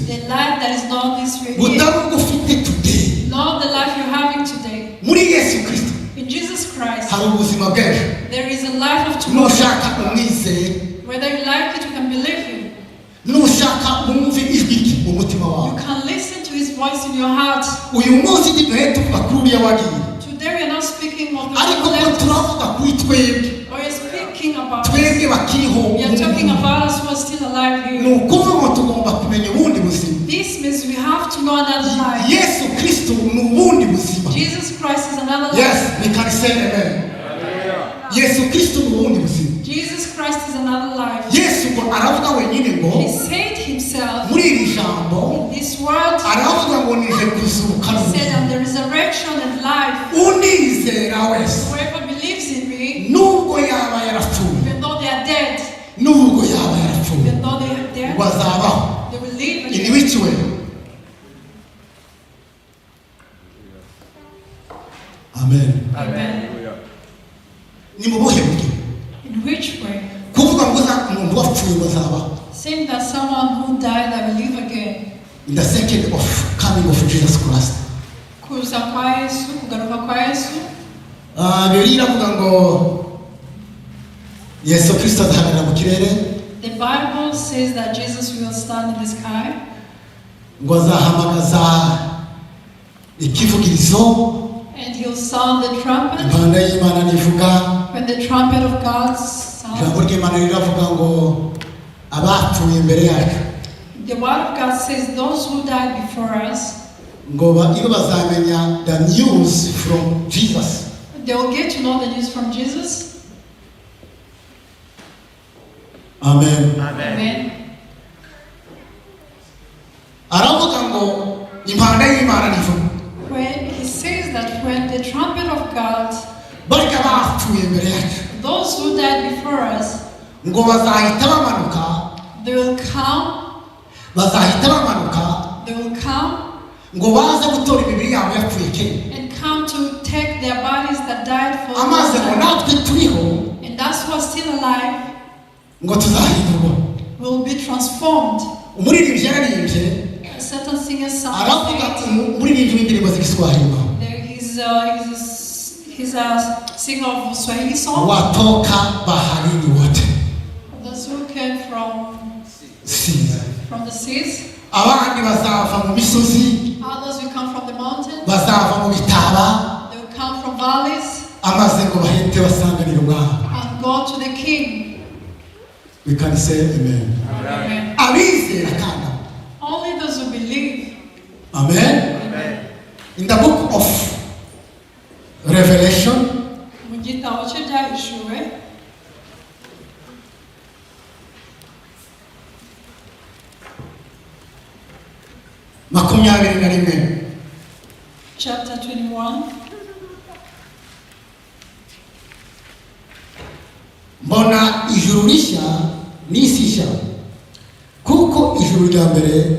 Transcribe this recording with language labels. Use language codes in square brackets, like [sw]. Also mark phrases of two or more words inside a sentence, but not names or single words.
[en] The life that is not this way, [rw] butari ubwo ufite today. [en] not the life you're having today. [rw] Muri Yesu Kristo [en] In Jesus Christ, [rw] hari ubuzima bw'ejo, [en] there is a life of tomorrow. [rw] nushaka umwizere, [en] Whether you like it, you can believe him. [rw] nushaka umve ijwi rye mu mutima [en] You [rw] wawe. [en] can listen to his voice in your heart. [rw] Uyu munsi ntiduhe tuvuga kuri uriya wagiye, [en] Today we are not speaking of the [rw] ariko ko [en] left, [rw] turavuga kuri twebwe, [en] or we're speaking about [rw] twebwe [en] us. [rw] bakiriho. [en] We are talking about us who are still alive [rw] Ni [en] here. [rw] ukuvuga ngo tugomba kumenya ubundi buzima. [en] This means we have to know another life. [rw] Yesu Kristo ni ubundi buzima. [en] Jesus Christ is another life. Yes, we can say amen. [rw] Yesu Kristo ni ubundi buzima. [en] Jesus Christ is another life. [rw] Yesu ngo aravuga wenyine ngo [en] He said himself [rw] muri iri jambo, [en] in this word, [rw] aravuga ngo nije kuzuka [en] he said, [rw] n'ubugingo. [en] I'm the resurrection and life. [rw] Unizera wese [en] Whoever believes in me, [rw] nubwo yaba yarapfuye, [en] even though they are dead, [rw] nubwo yaba yarapfuye, [en] even though they are dead, [rw] bazabaho. [en] they will live In again. which way? Amen. Amen. [rw] Ni mu buhe buryo? [en] In which way? [rw] Kuvuga ngo umuntu wapfuye bazabaho. [en] Saying that someone who died, I will live again. In the second of coming of Jesus Christ. [rw] Kuza kwa Yesu, kugaruka kwa Yesu. Bibiliya iravuga ngo Yesu Kristo azahagarara mu kirere, [en] The Bible says that Jesus will stand in the sky. [rw] ngo azahamagaza ikivugirizo, [en] And he'll sound the trumpet. [rw] impanda y'Imana nivuga. [en] When the trumpet of God sounds, [rw] Ijambo ry'Imana riravuga ngo abapfuye imbere yacu [en] the word of God says those who died before us, [rw] ngo iyo bazamenya [en] the news from Jesus. they will get to know the news from Jesus. Amen. Amen. [rw] Aravuga ngo impanda y'Imana nivuga. [en] When he says that when the trumpet of God, [rw] Barya bapfuye imbere yacu [en] those who died before us, [rw] ngo bazahita bamanuka, [en] they will come, [rw] bazahita bamanuka [en] they will come, [rw] ngo baza gutora imibiri yabo yapfuye kera [en] and come to take their bodies that died for [rw] amaze ngo natwe turiho [en] and that's who are still alive [rw] ngo tuzahindurwa [en] will be transformed. [rw] umuririmbyi yararimbye [en] A certain singer [rw] aravuga [en] sang [rw] umuririmbyi w'indirimbo z'igiswahili [en] he's a singer of Swahili song. [sw] watoka baharini wote [en] Those who came from the seas. [rw] abandi bazava mu misozi [en] Others will come from the mountains. [rw] bazava mu bitaba [en] They will come from valleys [rw] amaze ngo bahite basanganira umwami [en] and go to the King. we can say amen Amen. [rw] abizera kandi [en] Only those who believe. amen Amen. in the book of Revelation [rw] Mu gitabo cy'ibyahishuwe makumyabiri na rimwe [en] chapter 21. [rw] mbona ijuru rishya n'isi nshya kuko ijuru rya mbere